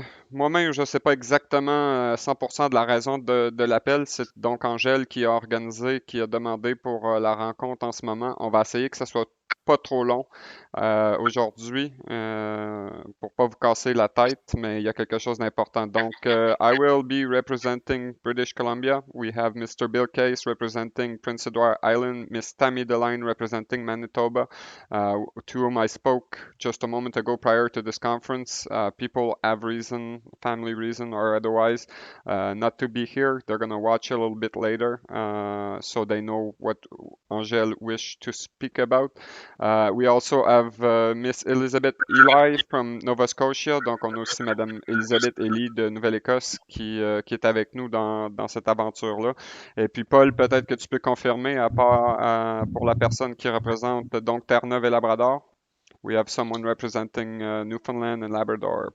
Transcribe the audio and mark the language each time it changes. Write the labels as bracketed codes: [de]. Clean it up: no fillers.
[fr] Moi-même, je ne sais pas exactement 100% de la raison de l'appel. C'est donc Angèle qui a organisé, qui a demandé pour la rencontre en ce moment. On va essayer que ça soit pas trop long aujourd'hui pour pas vous casser la tête, mais il y a quelque chose d'important. [en] Donc, I will be representing British Columbia. We have Mr. Bill Case representing Prince Edward Island, Miss Tammy Deline representing Manitoba, to whom I spoke just a moment ago prior to this conference. People have reason, family reason or otherwise, not to be here. They're going to watch a little bit later so they know what Angèle wished to speak about. We also have Miss Elizabeth Ely from Nova Scotia. [fr] Donc, on a aussi Madame Elizabeth Ely de Nouvelle-Écosse qui est avec nous dans cette aventure-là. Et puis, Paul, peut-être que tu peux confirmer, à part pour la personne qui représente donc Terre-Neuve et Labrador. [en] We have someone representing Newfoundland and Labrador.